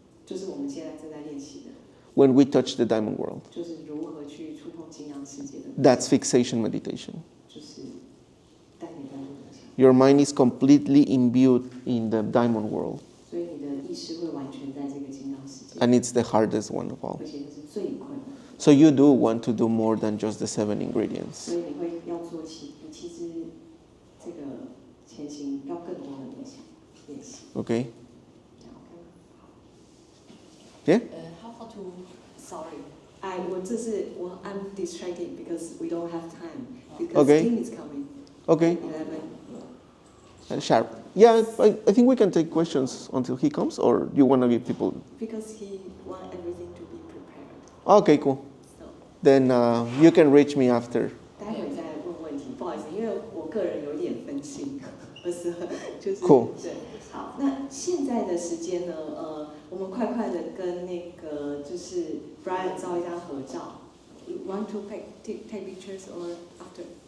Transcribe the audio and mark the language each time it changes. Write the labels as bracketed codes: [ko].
[zh] 就是我们现在正在练习的， [en] when we touch the diamond world. [zh] 就是如何去触碰金阳世界的， [en] That's fixation meditation. [zh] 就是单点专注冥想。 [en] Your mind is completely imbued in the diamond world. [zh] 所以你的意识会完全在这个金阳世界， [en] And it's the hardest one of all. [zh] 而且这是最困难的。 [en] So you do want to do more than just the 7 ingredients. [zh] 所以你会要做比其实这个前行要更多的冥想练习。 [en] Okay? [zh] 这样 OK 吗？ [en] Yeah? How to sorry. I'm distracted because we don't have time because Okay. Tim is coming. Okay. 11. Sharp. Yeah, I think we can take questions until he comes, or you want to give people... Because he want everything to be prepared. Okay, cool. So Then you can reach me after. [zh] 待会再问问题，不好意思，因为我个人有点分心，不是就是 Cool. 对。好，那现在的时间呢？我们快快的跟那个就是 Brian 照一张合照。 [en] You want to take pictures or after？